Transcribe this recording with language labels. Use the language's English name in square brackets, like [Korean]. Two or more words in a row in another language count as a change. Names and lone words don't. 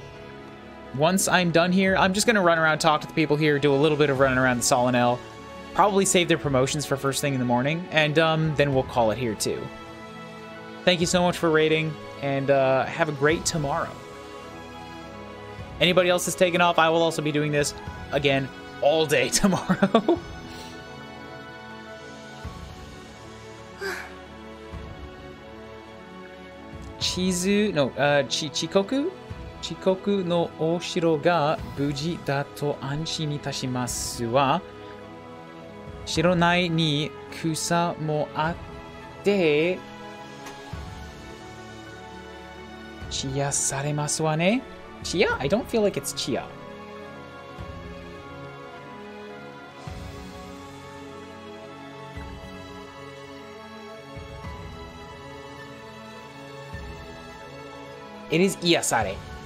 [English] Once I'm done here, I'm just gonna run around, talk to the people here, do a little bit of running around the Solonel. probably save their promotions for first thing in the morning, and then we'll call it here too. Thank you so much for rating, and have a great tomorrow. Anybody else is taking off, I will also be doing this again all day tomorrow. [Japanese] ちこくのお城が無事だと安心にいたしますわ, 城内に草もあってちやされますわね? チア? [English] I don't feel like it's chia. It is iyasare.